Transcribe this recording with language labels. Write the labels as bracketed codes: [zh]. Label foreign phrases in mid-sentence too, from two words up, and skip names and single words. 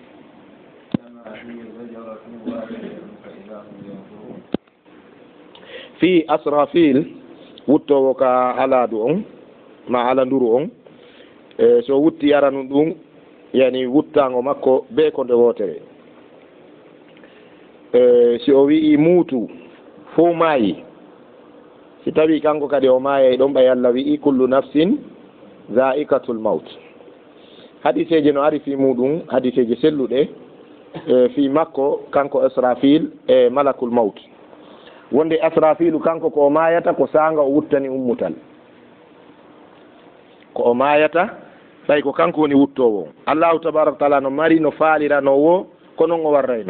[ff] fi asrafil wuttowo ka aladu on ma ala nduru on so wutti aranu ɗum yani wuttango makko be ko nde wotere si o wi'i muutu fo maayi si tawi kanko kadi o maayay ɗon ɓay Allah wi'i [ar] كل نفس ذائقة الموت [ff] hadiseje no ari fi muɗum hadiseje selluɗe fi makko kanko asrafil e [ar] ملك الموت [ff] wonde asrafilu kanko ko o mayata ko sanga o wuttani ummutal ko o mayata tawi ko kanko woni wuttowo [ar] الله تبارك تعالى [ff] no mari no faaliranowo ko noon o warrayno